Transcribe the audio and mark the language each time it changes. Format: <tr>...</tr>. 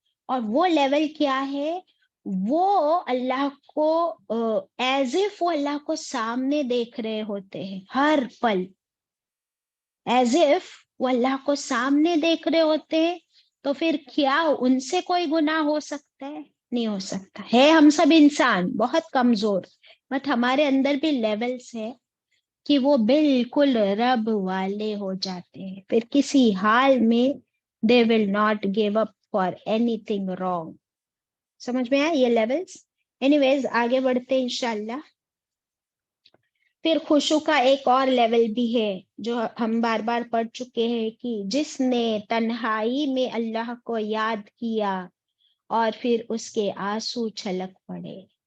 <ur>اور وہ لیول کیا ہے؟ وہ اللہ کو</ur> <en>as if</en> <ur>وہ اللہ کو سامنے دیکھ رہے ہوتے ہیں ہر پل, ایز اف وہ اللہ کو سامنے دیکھ رہے ہوتے ہیں. تو پھر کیا ان سے کوئی گناہ ہو سکتا ہے؟ نہیں ہو سکتا ہے. ہم سب انسان بہت کمزور, بٹ ہمارے اندر بھی لیولز ہے کہ وہ بالکل رب والے ہو جاتے ہیں. پھر کسی حال میں</ur> <en>they will not give up for anything wrong.</en> <ur>سمجھ میں آیا یہ لیولز؟ اینی آگے بڑھتے ہیں انشاءاللہ. پھر خشوع کا ایک اور لیول بھی ہے جو ہم بار بار پڑھ چکے ہیں, کہ جس نے تنہائی میں اللہ کو یاد کیا اور پھر اس کے آنسو چھلک پڑے.</ur>